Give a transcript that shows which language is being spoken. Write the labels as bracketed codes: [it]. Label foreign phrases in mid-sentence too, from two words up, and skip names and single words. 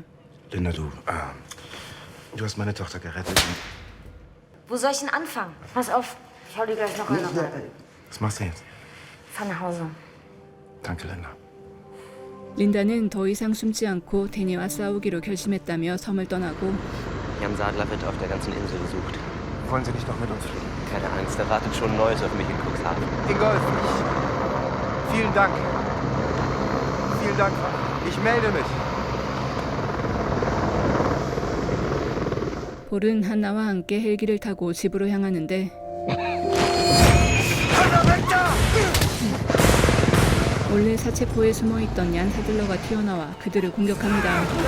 [de] Linda, du hast meine Tochter gerettet. Wo soll ich denn anfangen? Pass auf, ich hau dir gleich noch eine rein. Was machst du jetzt? Fahr nach Hause. Danke, Linda. [ko] 린다는 더 이상 숨지 않고 데니와 싸우기로 결심했다며 섬을 떠나고 [de] Jan Sadler wird auf der ganzen Insel gesucht. Wollen Sie nicht noch mit uns fliegen? Keine Angst, da wartet schon Neues auf mich in Cuxhaven. Ingolf, vielen Dank. Vielen Dank. Ich melde mich. [ko] 폴은 한나와 함께 헬기를 타고 집으로 향하는데 원래 사체포에 숨어있던 얀 사들러가 튀어나와 그들을 공격합니다.